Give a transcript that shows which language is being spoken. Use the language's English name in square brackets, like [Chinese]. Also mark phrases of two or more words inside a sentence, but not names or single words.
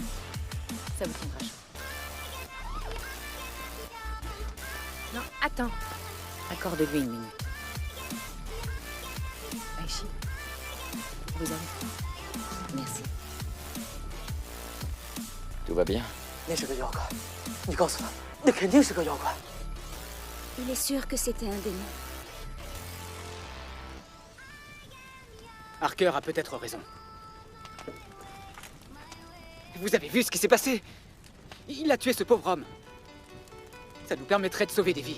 [French] Ça vous tiendra chaud. Non, attends. Accorde-lui une minute. Aishi, vous avez faim. Merci. Tout va bien? [Chinese] 那是个妖怪，你告诉他，那肯定是个妖怪。 [French] Il est sûr que c'était un démon. Harker a peut-être raison. Vous avez vu ce qui s'est passé? Il a tué ce pauvre homme. Ça nous permettrait de sauver des vies.